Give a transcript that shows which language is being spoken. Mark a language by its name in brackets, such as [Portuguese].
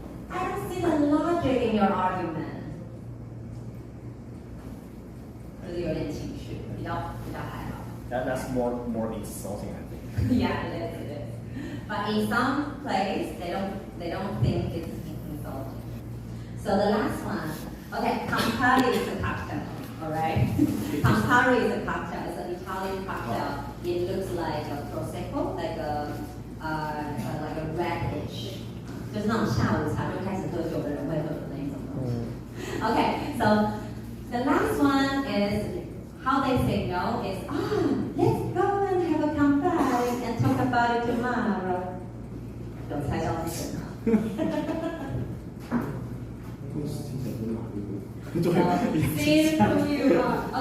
[English] I don't see the logic in your argument. [Chinese] 就是有点情绪，比较还好。 [English] That's more insulting, I think. Yeah, it is. But in some place, they don't think it's insulting. So the last one, okay, Campari is a cocktail, all right? Campari is a cocktail. It's an Italian cocktail. It looks like a prosecco, like a radish. [Chinese] 就是那种下午茶就开始喝酒的人会喝的那种东西。 [English] Okay, so the last one is how they say no is let's go and have a Campari and talk about it tomorrow. [Chinese] 有猜到这个吗？ [English] See who you are.